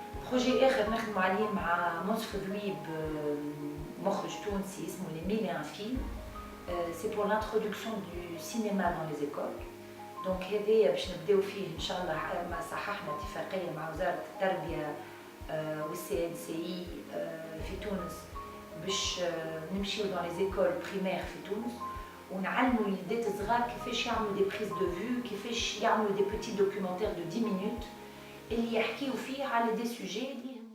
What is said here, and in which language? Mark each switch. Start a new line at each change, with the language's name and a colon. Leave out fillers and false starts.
Arabic: بروجي اخر نخدموا عليه مع منصف ذويب مخرج تونسي اسمه Les Mille et un films.
French: C'est pour l'introduction du cinéma dans les écoles.
Arabic: Donc هذايا باش نبداو فيه ان شاء الله ما صححنا اتفاقيه مع وزاره التربيه والسي ان سي في تونس باش نمشيو
French: dans les écoles primaires
Arabic: في تونس ونعلموا الوليدات الصغار كيفاش يعملوا
French: دي بريز دو فيو،
Arabic: كيفاش يعملوا
French: دي بيتي دوكيومونتير دو 10 minutes
Arabic: اللي يحكيو فيه على
French: دي سوجي
Arabic: اللي